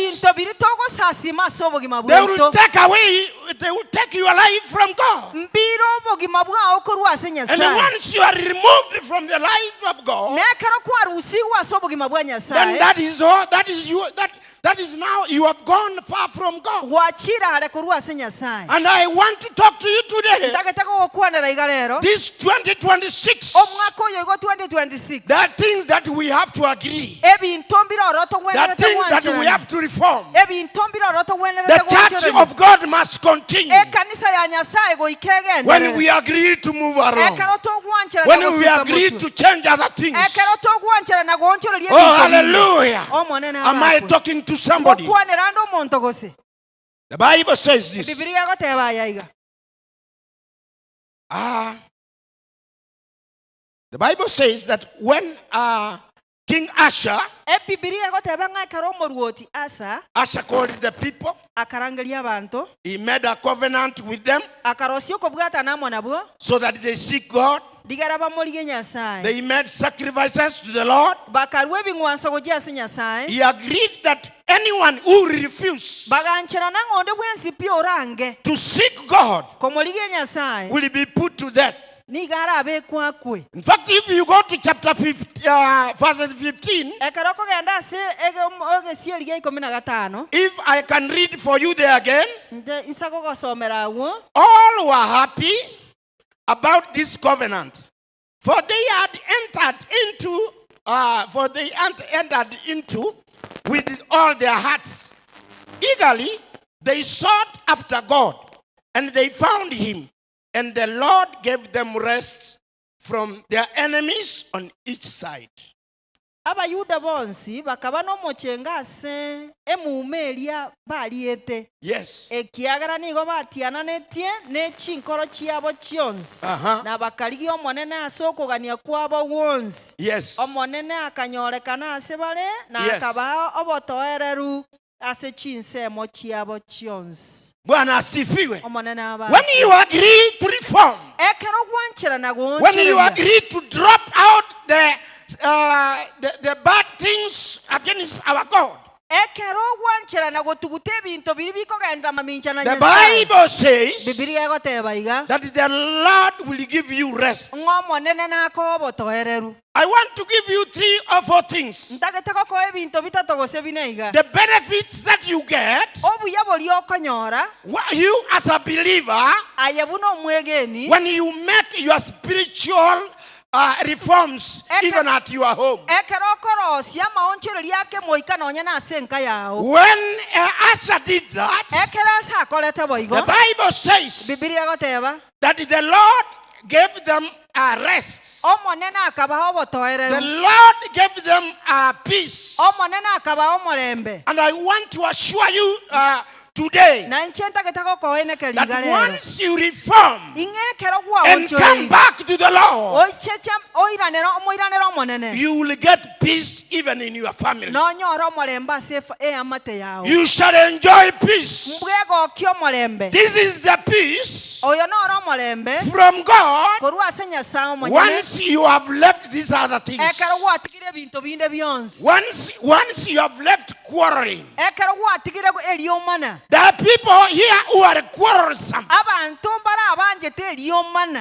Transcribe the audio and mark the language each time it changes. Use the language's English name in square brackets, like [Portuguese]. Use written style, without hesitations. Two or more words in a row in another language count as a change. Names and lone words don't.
[Gusii] ebinto biri togosasima ase obogima [English] they will [Gusii] bwaitu [English] take away, they will take your life from God. [Gusii] mbira obogima bwao korwa ase [English] And [Gusii] nyasaye [English] once you are removed from the life of God, [Gusii] nekero kwarusiwa ase obogima bwa [English] then [Gusii] nyasaye [English] that is all, that is now you have gone far from God. [Gusii] wachira hare korwa ase nyasaye [English] And I want to talk to you today. [Gusii] ntagete gogokwanera iga rero [English] This 2026, [Gusii] omwaka oyo igo 2026 [English] there are things that we have to agree. [Gusii] ebinto mbira oro [English] There are [Gusii] togwenerete [English] things that we [Gusii] gwancherana [English] have to reform. [Gusii] ebinto mbira oro [English] The [Gusii] togwenerete [English] church [Gusii] gwancherana [English] of God must continue. [Gusii] ekanisa ya nyasaye goika [English] When [Gusii] egenderere [English] we agree to move around, [Gusii] ekero togwancherana [English] when we agree to change other things. [Gusii] ekero togwancherana gonchereria [English] Oh, hallelujah. [Gusii] omonene [English] Am I talking to somebody? [Gusii] okwanera ndo omonto gose [English] The Bible says this. [Gusii] bibiliya egoteba ayaiga [English] The Bible says that when King Asa [Gusii] ebibiliya egoteba ng'ekero omoruoti Asa [English] called the people, [Gusii] akarangeria abantu [English] he made a covenant with them [Gusii] akarosia okobwata namo nabwo [English] so that they seek God. [Gusii] digara bamorigie nyasaye [English] They made sacrifices to the Lord. [Gusii] bakarwa ebing'wanso gogia ase nyasaye [English] He agreed that anyone who refused [Gusii] bagancherana ng'onde bwensi pi orange [English] to seek God [Gusii] komorigie nyasaye [English] will be put to death. [Gusii] nigara abekwakwe [English] In fact, if you go to chapter 15, verses 15, [Gusii] ekero okogenda ase ogesieri gia 15 [English] if I can read for you there again, [Gusii] nte nsa gogosomera agwo [English] all were happy about this covenant, for they had entered into with all their hearts. Eagerly they sought after God, and they found him, and the Lord gave them rest from their enemies on each side. [Gusii] abayuda bonsi bakaba n'omochenga ase emuuma eria bariete [English] Yes. [Gusii] ekiagera nigo batiananetie n'echinkoro chiabo chionsi na bakarigia omonene ase okogania kwabo gwonsi [English] Yes. [Gusii] omonene akanyorekana ase bare na [English] Yes. [Gusii] akaba obotoereru ase chinsemo chiabo chionsi [Swahili] Bwana asifiwe. [Gusii] omonene aba [English] When you agree to reform, [Gusii] ekero gwancherana [English] when you [Gusii] gwonchereria [English] agree to drop out the bad things against our God, [Gusii] ekero gwancherana gotuguta ebinto biri bikogenda mamincha na [English] the [Gusii] nyasaye [English] Bible says [Gusii] bibiliya egoteba iga [English] that the Lord will give you rest. [Gusii] ng'omonene nakoa obotoereru [English] I want to give you 3 or 4 things. [Gusii] ntagete gokoa ebinto bitatu gose bine iga [English] The benefits that you get, [Gusii] obuya boria okonyora [English] you as a believer, [Gusii] aye buna omwegeni [English] when you make your spiritual reforms even at your home. [Gusii] ekero okorosia amaonchereria ake moika nonya nase enka yao. [English] When Asa did that, [Gusii] ekero asa akorete boigo, [English] the Bible says [Gusii] bibilia goteba [English] that the Lord gave them rest. [Gusii] omonene akabaha [English] The [Gusii] obotoereru, [English] Lord gave them peace. [Gusii] omonene akabaha omorembe. [English] And I want to assure you today [Gusii] Na inche ntagete gokoenekeri [English] that [Gusii] iga rero, [English] once you reform [Gusii] ing'ekero [English] and come [Gusii] gwaonchoreri [English] back to the Lord, [Gusii] oicheche omoiranero omonene [English] you will get peace even in your family. [Gusii] nonyora omorembe ase amate yao. [English] You shall enjoy peace. [Gusii] mbwegokia omorembe. [English] This is the peace [Gusii] oyo nora omorembe [English] from God [Gusii] korwa ase nyasaye omonyene [English] once you have left these other things. [Gusii] ekero gwatigire ebinto binde bionsi, [English] Once you have left quarreling. [Gusii] ekero gwatigire eriomana. [English] There are people here who are quarrelsome. [Gusii] abantu mbara abanjete eriomana,